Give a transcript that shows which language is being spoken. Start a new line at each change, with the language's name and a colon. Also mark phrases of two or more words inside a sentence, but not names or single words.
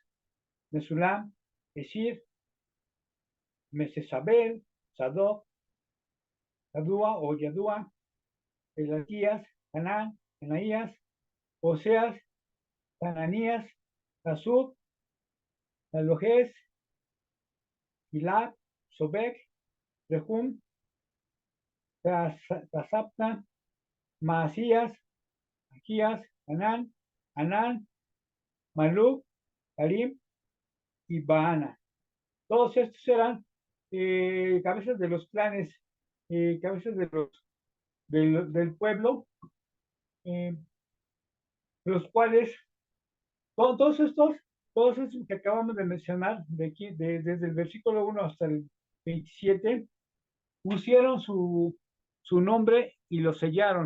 Spanish: Mesulam, Esir, Mesesabel, Sadoc, Yadúa o Yadúa, Elatías, Hanán, Enaías, Oseas, Hananías, Azub, Alojes, Gilad, Sobek, Rehum, Tasapta, Maasías, Aquías, Anán, Maluk, Karim y Baana. Todos estos eran cabezas de los clanes, cabezas del pueblo, los cuales, todos estos que acabamos de mencionar, desde el versículo 1 hasta el 27, pusieron su nombre y lo sellaron.